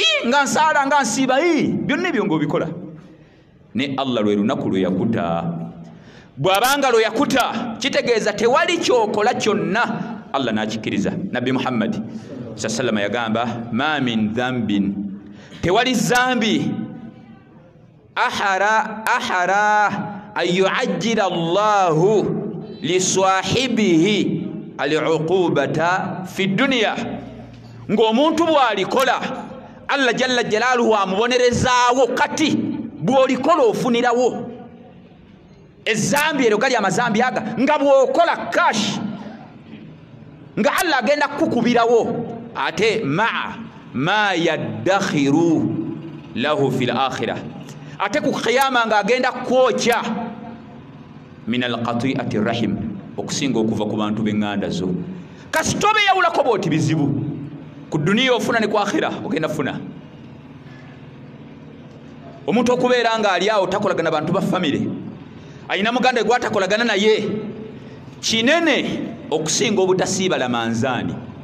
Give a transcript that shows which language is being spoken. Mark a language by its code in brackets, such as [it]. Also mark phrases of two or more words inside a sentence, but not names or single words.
[lg] nga nsala nga nsiba byonna ebyo ng'obikola ne Allah lwe lunaku lwe yakuta bw'abanga lwe yakuta kitegeeza tewali kyokola kyonna Allah n'akikiriza. [ar] Nabbi Muhammad sallallahu yagamba ما من ذنب [lg] tewali zambi [ar] أحرى أن يعجل الله لصاحبه العقوبة في الدنيا [lg] ng'omuntu bw'alikola Allah [ar] جل جلاله [lg] amubonerezaawo kati bw'olikola ofunirawo ezambi ero gali amazambi aga nga bw'okola kash nga Allah agenda kukubirawo ate [ar] ما يدخر له في الآخرة [lg] ate ku qiyama nga agenda kwokya [ar] من قطيعة الرحم [lg] okusinga okuva ku bantu b'enganda zo kasitobe yawulako boti bizibu ku dunia ofuna ne ku akhira ogenda funa omuntu okubeera nga ali awo takolagana bantu ba family ayina muganda gwa takolagana naye kinene okusinga obutasiiba lamanzaani